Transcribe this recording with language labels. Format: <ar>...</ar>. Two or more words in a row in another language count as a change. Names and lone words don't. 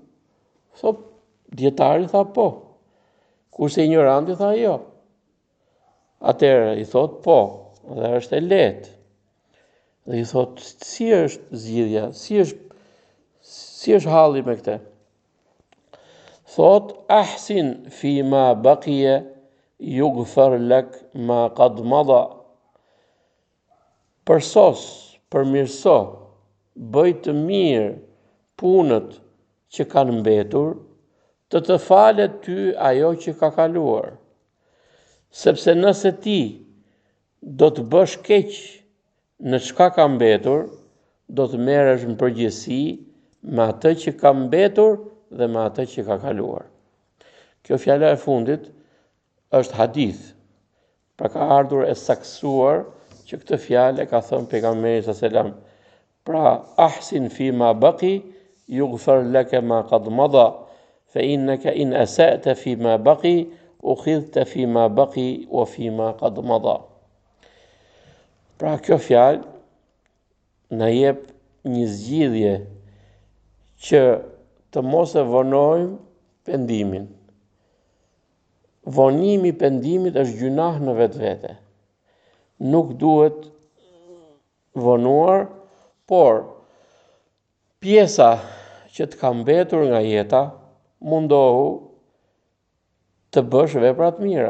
<sq>Thot, dietari tha po. Kurse ignoranti tha jo. Atëherë i thot po, dhe është e lehtë. Dhe i thot, si është zgjidhja? Si është halli me këtë? Thot,</sq> <ar>أحسن فيما بقي يغفر لك ما قد مضى.</ar> <sq>Përsos, përmirëso, bëj të mirë punët që kanë mbetur, të falet ty ajo që ka kaluar. Sepse nëse ti do të bësh keq në çka ka mbetur, do të merresh në përgjegjësi me atë që ka mbetur dhe me atë që ka kaluar. Kjo fjala e fundit është hadith. Pra ka ardhur e saksuar që këtë fjalë ka thënë pejgamberi</sq> <ar>صلى الله عليه وسلم. Pra أحسن فيما بقي يغفر لك ما قد مضى فإنك إن أسأت فيما بقي أخذت فيما بقي وفيما قد مضى.</ar> <sq>Pra kjo fjalë na jep një zgjidhje që të mos e vonojmë pendimin. Vonimi i pendimit është gjunah në vetvete. Nuk duhet vonuar, por pjesa që të ka mbetur nga jeta, mundohu të bësh vepra të mira.</sq>